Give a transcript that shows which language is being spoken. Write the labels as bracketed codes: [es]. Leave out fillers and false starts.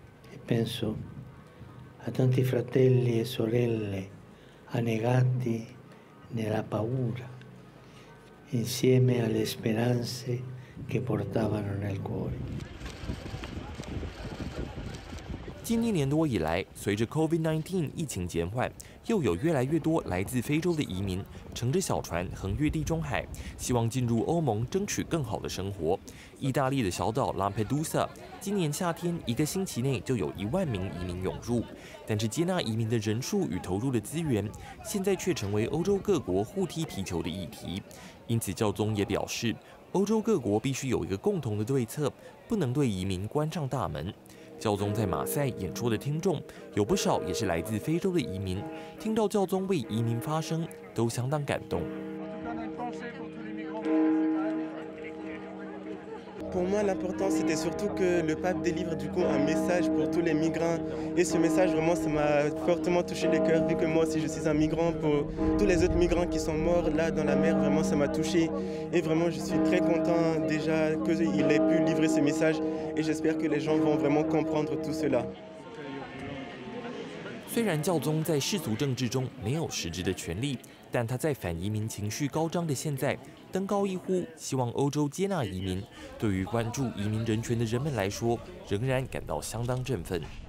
[it] E penso a tanti fratelli e sorelle annegati nella paura, insieme alle speranze che portavano nel cuore. [zh] 今年年多以来，随着 COVID-19 疫情减缓，又有越来越多来自非洲的移民乘着小船横越地中海，希望进入欧盟争取更好的生活。意大利的小岛拉佩杜萨，今年夏天1个星期内就有1万名移民涌入，但是接纳移民的人数与投入的资源，现在却成为欧洲各国互踢皮球的议题。因此，教宗也表示，欧洲各国必须有一个共同的对策，不能对移民关上大门。教宗在马赛演说的听众有不少也是来自非洲的移民，听到教宗为移民发声，都相当感动。 [fr] Pour moi, l'important, c'était surtout que le pape délivre du coup un message pour tous les migrants. Et ce message, vraiment, ça m'a fortement touché les cœurs, vu que moi aussi, je suis un migrant. Pour tous les autres migrants qui sont morts là dans la mer, vraiment, ça m'a touché. Et vraiment, je suis très content déjà qu'il ait pu livrer ce message. Et j'espère que les gens vont vraiment comprendre tout cela. [zh] 虽然教宗在世俗政治中没有实质的权利，但他在反移民情绪高涨的现在，登高一呼，希望欧洲接纳移民。对于关注移民人权的人们来说，仍然感到相当振奋。